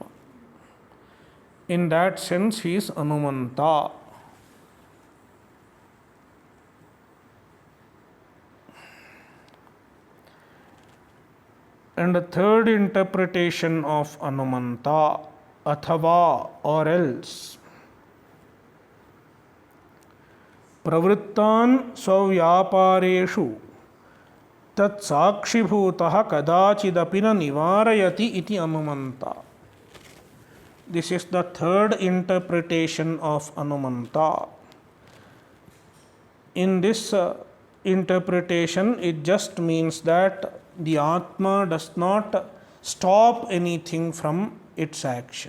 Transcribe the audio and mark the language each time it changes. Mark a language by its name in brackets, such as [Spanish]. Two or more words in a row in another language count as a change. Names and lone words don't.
[English] In that sense, he is Anumanta. And the third interpretation of Anumanta, athava or else. [Sanskrit] Pravrittan svavyapareshu tat sakshibhutah kadachidapi na nivarayati iti Anumanta. [English] This is the third interpretation of Anumanta. In this interpretation, it just means that the Atma does not stop anything from its action.